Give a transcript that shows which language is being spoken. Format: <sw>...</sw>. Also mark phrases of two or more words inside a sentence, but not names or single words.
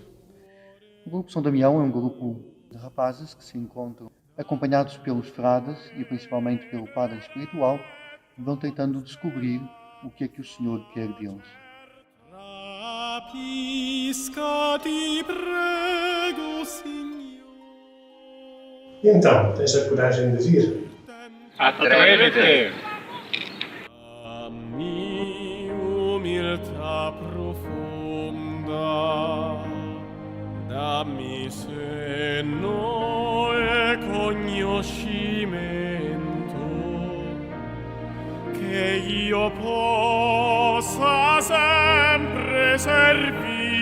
<pt>O Grupo São Damião é um grupo de rapazes que se encontram acompanhados pelos frades e principalmente pelo padre espiritual, vão tentando descobrir o que é que o Senhor quer deles. Então, tens a coragem de vir? Atrévete!</pt> <it>A mi umiltà profonda, dammi senno e conoscimento, che io possa sempre servire</it>